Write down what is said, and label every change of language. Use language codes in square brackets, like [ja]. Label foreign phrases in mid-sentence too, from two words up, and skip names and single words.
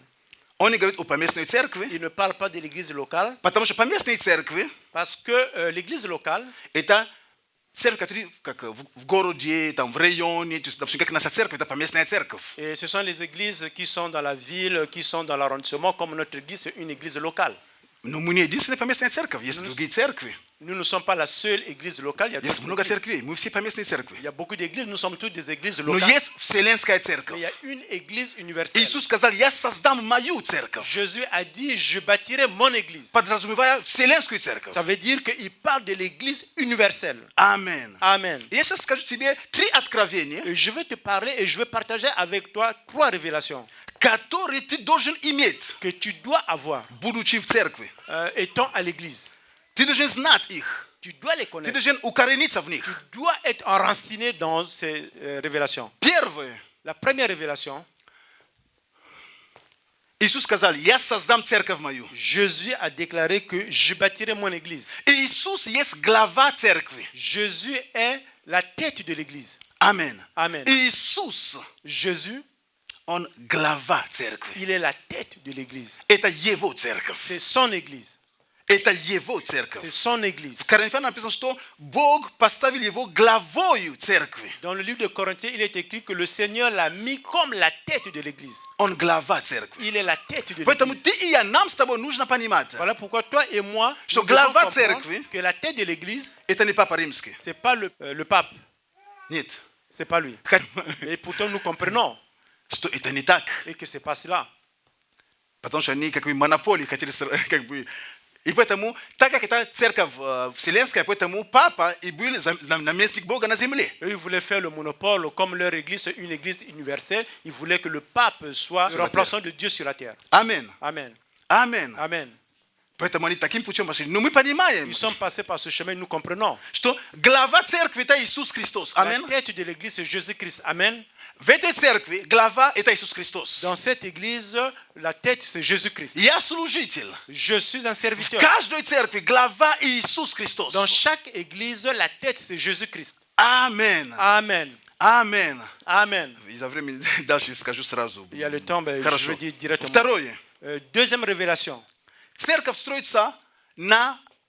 [ru] Он не говорит о поместной церкви, [fr] Il ne parle pas de l'église locale, [ru] потому что поместные церкви [fr] parce que l'église locale, [ru] это церковь, которая как в городе, там, в районе, то есть, допустим, как наша церковь, это поместная церковь. [fr] et ce sont les églises qui sont dans la ville, qui sont dans l'arrondissement, comme notre église, c'est une église locale. [ru] Но мы не единственная поместная церковь, есть другие церкви. [fr] Nous ne sommes pas la seule église locale. [ru] Есть [fr] d'autres [ru] много [fr] églises. [ru] церквей, мы все поместные церкви. [fr] Il y a beaucoup d'églises, nous sommes tous des églises [ru] Но [fr] locales. [ru] есть вселенская [fr] Mais [ru] церковь. [fr] il y a une église universelle. [ru] Иисус сказал, я создам мою церковь, [fr] Jésus a dit, je bâtirai mon église. [ru] подразумевая вселенскую церковь. [fr] Ça veut dire qu'il parle de l'église universelle. [ru] Амен. [fr] Amen. [ru] Я сейчас скажу тебе 3 откровения, [fr] Et je vais te parler et je vais partager avec toi 3 révélations [ru] которые ты должен иметь, [fr] que tu dois avoir [ru] будучи в церкви. [fr] étant à l'église. [ru] Ты должен знать их. [fr] Tu dois les [ru] Ты [fr] connaître. [ru] должен укорениться в них. [fr] Tu dois être enraciné dans ces révélations. [ru] Первое. [fr] La première révélation, [ru] Иисус сказал, я создам церковь мою. [fr] Jésus a déclaré que je bâtirai mon église. [ru] И Иисус есть глава церкви. [fr] Jésus est la tête de l'église. [ru] Амен. [fr] Amen. [ru] Иисус, [fr] Jésus, [ru] он глава церкви. [fr] il est la tête de l'église. [ru] Это его церковь. [fr] C'est son église. [ru] Это его церковь. [fr] C'est son église. [ru] В Коринфянам написано, что Бог поставил его главою церкви. [fr] Dans le livre de Corinthiens, il est écrit que le Seigneur l'a mis comme la tête de l'église. [ru] Он глава церкви. [fr] Il est la tête de [ru] Поэтому [fr] l'église. [ru] ты и я, нам с тобой нужно понимать, [fr] Voilà pourquoi toi et moi, [ru] Что [fr] nous devons [ru] глава [fr] comprendre [ru] церкви- [fr] que la tête de l'église, [ru] это не Папа Римский. [fr] c'est pas le pape, [ru] Нет. [fr] c'est pas lui. Et pourtant nous comprenons [ru] Что это не так. [fr] et que c'est pas cela. [ru] Потому что они как бы монополии хотели как бы. И поэтому, так как это церковь вселенская, поэтому Папа и был наместник Бога на земле. [fr] Eux, ils voulaient faire le monopole, comme leur église est une église universelle, ils voulaient que le pape soit Sur le la remplaçant de Dieu sur la terre. Amen. Amen. Amen. Amen. [ru] Поэтому они таким путем пошли. Но мы понимаем, [fr] Ils sont passés par ce chemin, nous comprenons. [ru] что глава церкви это Иисус Христос. [fr] La [ru] Амен. [fr] tête de l'église, c'est Jésus-Christ. Amen. [ru] В этой церкви глава это Иисус Христос. [fr] Dans cette église, la tête, c'est Jésus-Christ. [ru] Я служитель. [fr] Je suis un [ru] В [fr] serviteur. [ru] каждой церкви глава Иисус Христос. [fr] Dans chaque église, la tête, c'est Jésus-Christ. [ru] Амен. [fr] Amen. Amen. Amen. [ru] Из-за времени дальше скажу сразу. [fr] Il y a le temps, ben, je [ru] Хорошо. [fr] vais dire directement. [ru] Второе. [fr] Deuxième révélation. [ru] Церковь строится на откровении.